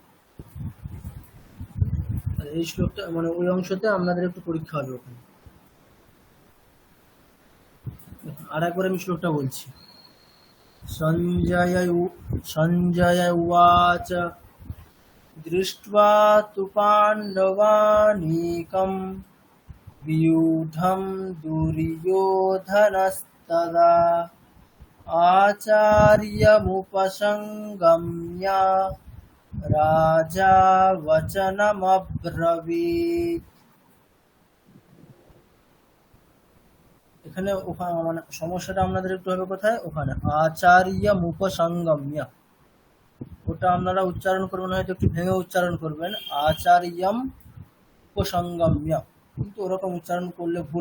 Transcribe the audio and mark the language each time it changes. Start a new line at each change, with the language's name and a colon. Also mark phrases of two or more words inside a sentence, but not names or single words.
Bangla: এই শ্লোকটা মানে ওই অংশতে আপনাদের একটু পরীক্ষা হবে ওখানে। আর একবার আমি শ্লোকটা বলছি।
Sanskrit: সঞ্জয় উবাচ দৃष्ट्वा तु पाण्डवानीकं व्यूढं दुर्योधनस्तदा आचार्यमुपसंगम्य রাজা বচনমব্রবীত।
Bangla: এখানে ওখানে মানে সমস্যাটা আপনাদের একটু হবে কোথায়? ওখানে আচার্যমুপসংগম্য, ওটা আপনারা উচ্চারণ করবেন হয়তো একটু ভেঙে উচ্চারণ করবেন, আচার্যম উপসংগম্য, কিন্তু ওরকম উচ্চারণ করলে ভুল।